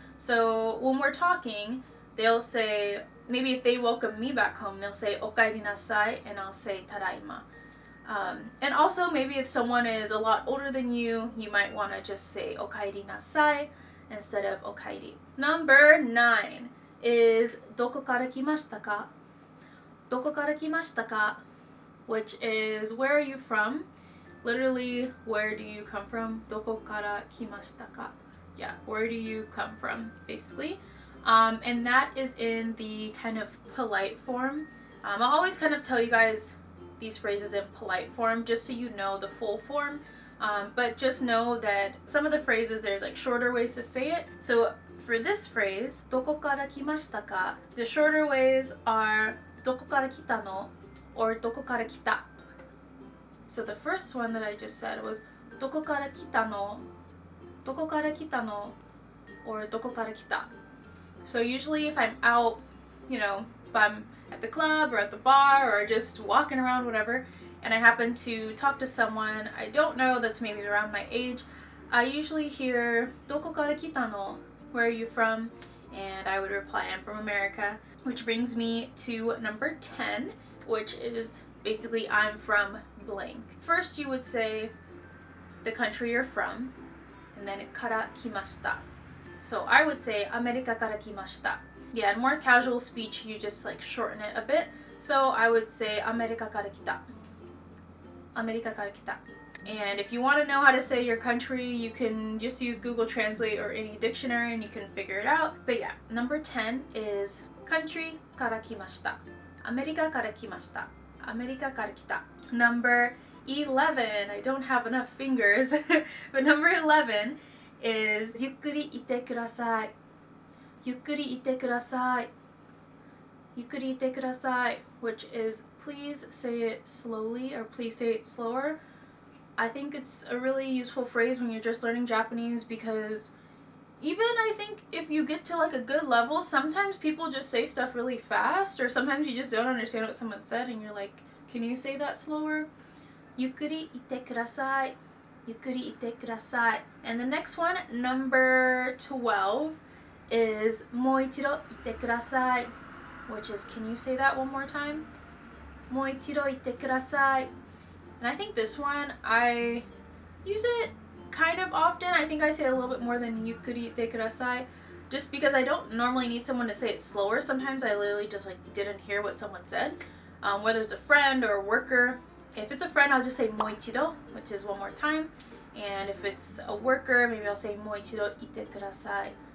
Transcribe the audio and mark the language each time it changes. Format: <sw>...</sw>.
<en>So when we're talking, they'll say, maybe if they welcome me back home, they'll say Okaerinasai, and I'll say Tadaima. And also maybe if someone is a lot older than you, you might want to just say Okaerinasai instead of Okaeri. Number 9 is</en> <ja>Dokoから来ましたか? Dokoから来ましたか?</ja> <en>Which is where are you from? Literally, where do you come from?</en> <ja>Dokoから来ましたか?</ja> <en>Yeah, where do you come from, basically. And that is in the kind of polite form. I'll always kind of tell you guys these phrases in polite form just so you know the full form. But just know that some of the phrases, there's like shorter ways to say it. So for this phrase,</en> <ja>どこから来ましたか?</ja> <en>The shorter ways are</en> <ja>どこから来たの</ja> <en>or</en> <ja>どこから来た.</ja> <en>So the first one that I just said was</en> <ja>どこから来たの どこから来たの</ja> <en>or</en> <ja>どこから来た.</ja> <en>So usually if I'm out, you know, if I'm at the club or at the bar or just walking around, whatever, and I happen to talk to someone I don't know that's maybe around my age, I usually hear</en> <ja>どこから来たの?</ja> <en>Where are you from? And I would reply, I'm from America, which brings me to number 10, which is basically I'm from blank. First you would say the country you're from, and then</en> <ja>から来ました.</ja> <en>So I would say</en> <ja>アメリカから来ました.</ja> <en>Yeah, in more casual speech you just like shorten it a bit. So I would say</en> <ja>アメリカから来た. アメリカから来た.</ja> <en>And if you want to know how to say your country, you can just use Google Translate or any dictionary and you can figure it out. But yeah, number 10 is country</en> <ja>から来ました. アメリカから来ました. アメリカから来た.</ja> <en>Number 11, I don't have enough fingers, but number 11 is</en> <ja>ゆっくり言ってください. ゆっくり言ってください. ゆっくり言ってください,</ja> <en>which is please say it slowly or please say it slower. I think it's a really useful phrase when you're just learning Japanese because even I think if you get to like a good level, sometimes people just say stuff really fast or sometimes you just don't understand what someone said and you're like, can you say that slower?</en> <ja>ゆっくり言ってください.ゆっくり言ってください.</ja> <en>And the next one, number 12, is</en> <ja>もう一度言ってください,</ja> <en>which is, can you say that one more time?</en> <ja>もう一度言ってください.</ja> <en>And I think this one, I use it kind of often. I think I say a little bit more than</en> <ja>ゆっくり言ってください,</ja> <en>just because I don't normally need someone to say it slower. Sometimes I literally just like didn't hear what someone said, whether it's a friend or a worker. If it's a friend, I'll just say もう一度, which is one more time. And if it's a worker, maybe I'll say</en> <ja>もう一度言ってください.</ja>